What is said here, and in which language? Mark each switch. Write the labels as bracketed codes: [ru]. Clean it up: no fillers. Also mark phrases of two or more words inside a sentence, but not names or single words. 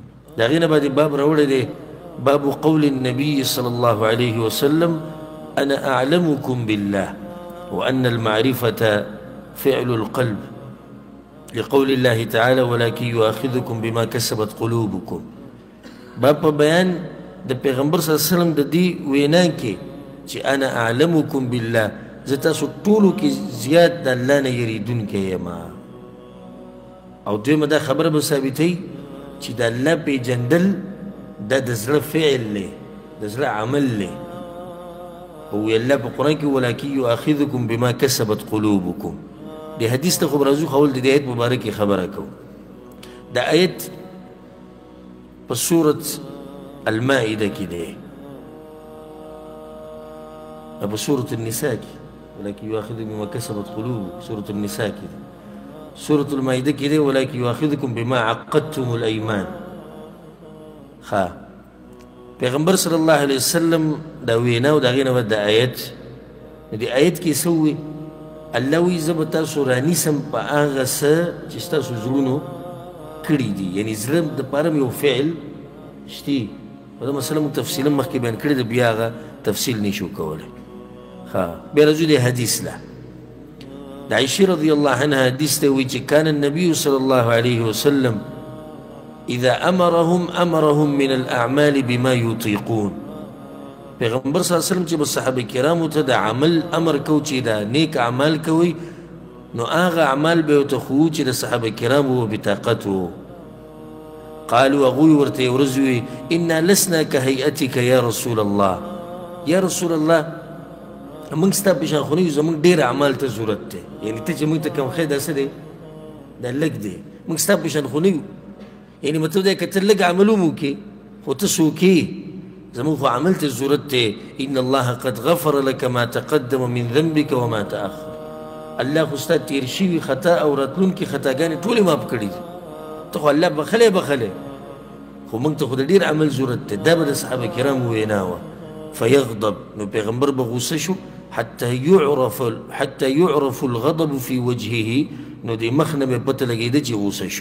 [ps] د هغې نه بعد باب راوړی دی باب [ar] قول النبي صلى الله عليه وسلم أنا أعلمكم بالله وأن المعرفة فعل القلب لقول الله تعالى ولكن يؤاخذكم بما كسبت قلوبكم. [ps] باب په بیان د پیغمبر [ar] صلی الله علیه وسلم [ps] د دې وینا کې چې [ar] انا اعلمکم بالله، [ps] زه تاسو ټولو کې زیات د الله نه یریدونکی یم. او دویمه دا خبره به ثابتوي چې د الله پیژندل دا د زړه فعل دی، د زړه عمل دی. او وی الله په قرآن کې [ar] ولکن یؤاخذکم بما کسبت قلوبکم. [ps] د حدیث ته خو به راځو، خول د دې آیت مبارکې خبره کوو. دا آیت په سورة المائده کې دی، په سورة النساء کې [ar] ولکن یؤاخذکم بما کسبت قلوبکم، [ps] سورة النساء کې دی. سورة المائده کې دی [ar] ولکن یؤاخذکم بما عقدتم الایمان. [ps] پیغمبر [ar] صلی الله علیه وسلم [ps] دا وینا او د هغې نه بعد د آیت، د آیت کې څه ووی؟ الله وی زه به تاسو رانیسم په هغه څه چې ستاسو زړونو کړي دي. یعنې زړه دپاره م یو فعل شتي، په دا مسله مو تفصیلا مخکې بیان کړې ده، بیا هغه تفصیل نشو کولی. بیا راځو د حدیث له. د عایشې [ar] رضی الله عنها [ps] حدیث ته وایي چې [ar] کان النبي صلی الله علیه وسلم اذا امرهم من الاعمال بما يطيقون. [ps] پیغمبر [ar] صلی الله علیه وسلم [ps] چې به صحابه کرامو ته د عمل امر کو چې دا نیک اعمال کوي، نو هغه اعمال به ورته ښوو چې د صحابه کرامو بطاقت و. قالوا هغوی ورته یو ورځ ووي [ar] انا لسنا کهیئتک یا رسول الله، یا رسول الله [ps] موږ ستا پیشان خو نه یو، زموږ ډېر اعمال ته ضرورت دی. یعنې ته چې موږ ته کوم خیر دا څه دی؟ دا لږ دی. موږ ستا پیشان خو نه یو، یعنی مطلب دا که ته لږ عمل هم وکړې خو ته څوک یې، زموږ خو عمل ته ضرورت دی. [ar] ان الله قد غفر لك ما تقدم من ذنبك وما تأخر. [ps] الله خو ستا تېر شوي خطا او راتلونکي خطاګانې ټولې معاف کړي دي. ته خو الله بخلی خو موږ ته خو د ډېر عمل ضرورت دی. دا به د صحابه کرامو وینا وه. فیغضب، نو پیغمبر به غوسه شو [ar] حتى يعرف الغضب في وجهه، [ps] نو د مخ نه به پته لګېده چې غوسه شو.